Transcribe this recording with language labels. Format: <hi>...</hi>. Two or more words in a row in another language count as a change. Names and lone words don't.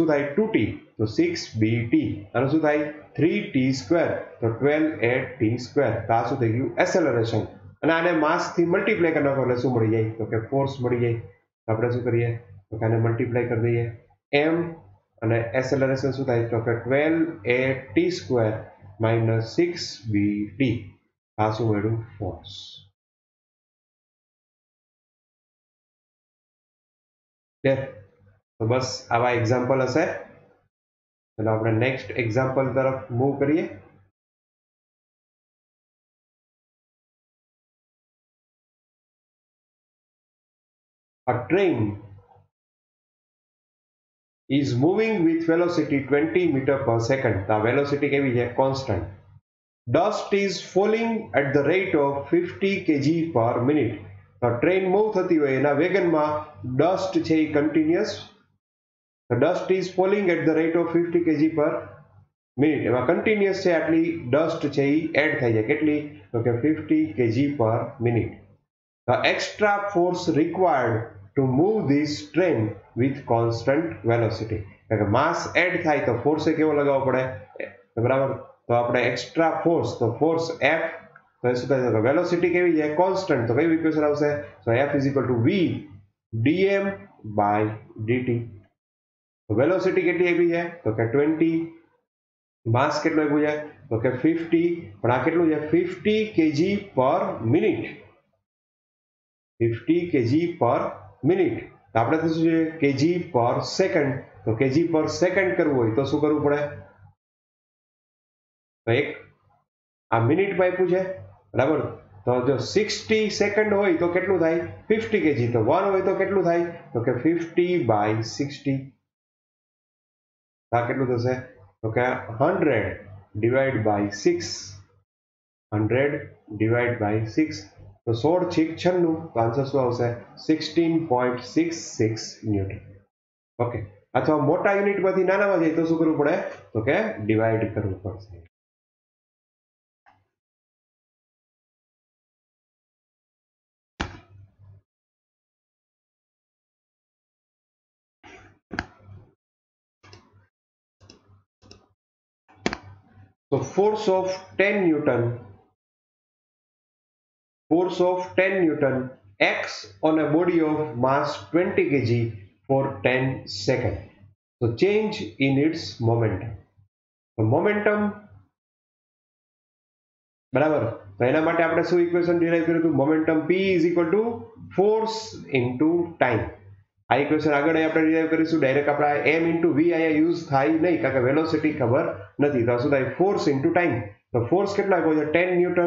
<gu>થાય 2t તો 6bt આનું શું થાય 3t સ્ક્વેર તો 12at સ્ક્વેર તો આ શું થઈ ગયું એસેલરેશન અને આને માસ થી મલ્ટીપ્લાય કરી નાખો એટલે શું મળી જાય તો કે ફોર્સ મળી જાય તો આપણે શું કરીએ તો કે આને મલ્ટીપ્લાય કરી દઈએ m અને એસેલરેશન શું થાય તો કે 12at</gu> <en>square minus</en> <gu>6bt આ શું મળ્યું ફોર્સ તો બસ આવા એક્ઝામ્પલ હશે ચલો આપણે</gu> <en>next example</en> <gu>તરફ મૂવ કરીએ</gu> <en>a train is moving with velocity 20 meter per second the velocity</en> <gu>કેવી છે</gu> <en>constant dust is falling at the rate of 50 kg per minute</en> <gu>તો ટ્રેન મૂવ થતી હોય એના વેગનમાં ડસ્ટ છે એ કન્ટિન્યુઅસ</gu> <en>dust is falling at the rate of 50 kg per minute</en> <gu>એમાં કન્ટિન્યુઅસ છે આટલી ડસ્ટ છે એ એડ થઈ જાય કેટલી તો કે 50</gu> <en>kg per minute the extra force required to move this train with constant velocity</en> <gu>એટલે માસ એડ થાય તો ફોર્સ કેવો લગાવવો પડે બરાબર તો આપણે</gu> <en>extra force</en> <gu>તો ફોર્સ f તો શું થાય તો વેલોસિટી કેવી છે કોન્સ્ટન્ટ તો કઈ ઇક્વેશન આવશે તો f v dm/dt તો વેલોસિટી કેટલી આપી છે તો કે 20 માસ કેટલો આપ્યું છે તો કે 50 પણ આ કેટલું છે 50</gu> <en>kg per minute 50 kg per</en> <gu>મિનિટ તો આપણે શું છે</gu> <en>kg per second</en> <gu>તો</gu> <en>kg per second</en> <gu>કરવું હોય તો શું કરવું પડે તો એક આ મિનિટમાં આપ્યું છે બરાબર તો જો 60 સેકન્ડ હોય તો કેટલું થાય 50 કેજી તો 1 હોય તો કેટલું થાય તો કે 50/60 આ કેટલું થશે તો કે 100/6 100/6 તો 16 6 96 તો આન્સર શું આવશે 16.66</gu> <en>Newton okay</en> <gu>અથવા મોટા યુનિટમાંથી નાનામાં જાય તો શું કરવું પડે તો કે ડિવાઇડ કરવું પડશે</gu> <en>So force of 10 Newton acts on a body of mass 20 kg for 10 seconds. So change in its momentum. So momentum</en> <gu>બરાબર તો એના માટે આપણે શું ઇક્વેશન ડિરાઈવ કર્યું હતું?</gu> <en>momentum p is equal to force into time.</en> <gu>આ ઇક્વેશન આગળ આપણે ડિરાઈવ કરીશું. ડાયરેક્ટ આપણે m ઇન્ટુ v અહીંયા યુઝ થાય નહીં, કારણ કે વેલોસિટી ખબર નથી. તો શું થાય?</gu> <en>force into time.</en> <gu>તો ફોર્સ કેટલો આપ્યો છે? 10 ન્યૂટન.</gu>